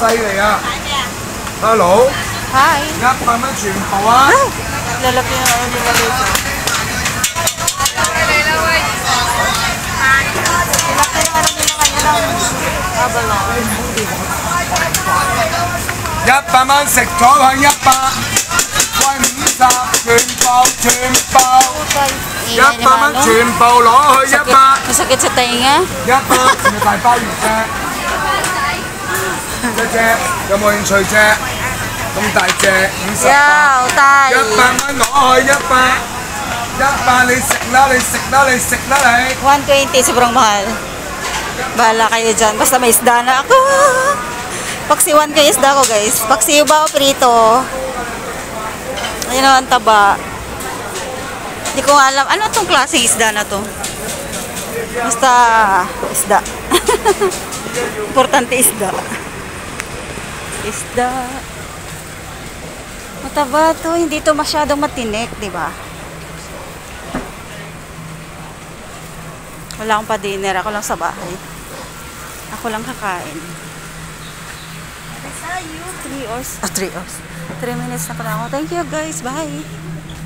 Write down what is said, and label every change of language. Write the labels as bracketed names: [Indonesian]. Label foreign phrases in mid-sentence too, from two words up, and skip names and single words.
[English] Hello. Hi. [Filipino] Ay, lalaki na ano nila dito. Lalaki na ano nila ngayon ng abalong. [Cantonese] 100 蚊食咗佢100，貴50全部，100蚊全部攞去100。 [Filipino] Masakit sa tainga? [Cantonese] 100 全部大鮑魚啫，一隻有冇興趣啫？咁大隻50包，100蚊攞去100，100你食啦，你食啦，你食啦你。 [Filipino] 120, sobrang mahal. Bahala kayo dyan. Basta may isda na ako. Paksiwan kayo isda ko guys. Paksiw ba o prito? Ayun o, ang taba. Hindi ko alam. Ano itong klaseng isda na to? Basta isda. Importante isda. Isda. Mataba to. Hindi to masyadong matinik, di ba? Wala akong pa-dinner. Ako lang sa bahay. Ako lang kakain. 3 hours. 3 hours. 3 minutes na pala ako. [English] Thank you guys. Bye.